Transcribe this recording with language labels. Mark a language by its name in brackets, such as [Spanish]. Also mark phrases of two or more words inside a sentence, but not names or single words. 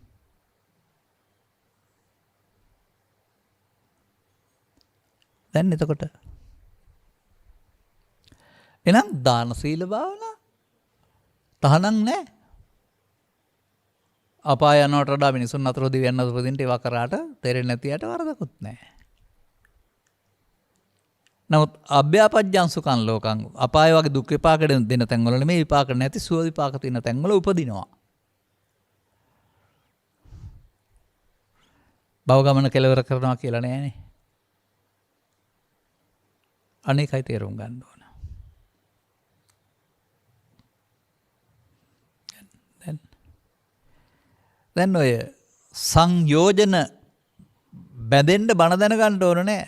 [Sinhala] දැන් එතකොට එහෙනම් දාන සීල භාවනා තහනම් නැහැ. අපාය යනවට වඩා මිනිසුන් අතර දිව්‍යයන් අතර උපදින්න ඒවා කරාට තේරෙන්නේ නැතියට වරදකුත් නැහැ. නමුත් [Pali] අභ්‍යාපජ්ජං සුඛං ලෝකං [Sinhala] අපාය වගේ දුක් විපාක දෙන තැන්වල නෙමෙයි විපාක නැති සුව විපාක තියෙන තැන්වල උපදිනවා. භව ගමන කෙලවර කරනවා කියලා නෑනේ. අනේකයි තේරුම් ගන්න ඕන. දැන් ඔය සංයෝජන බැඳෙන්න බණ දැනගන්න ඕන නෑ.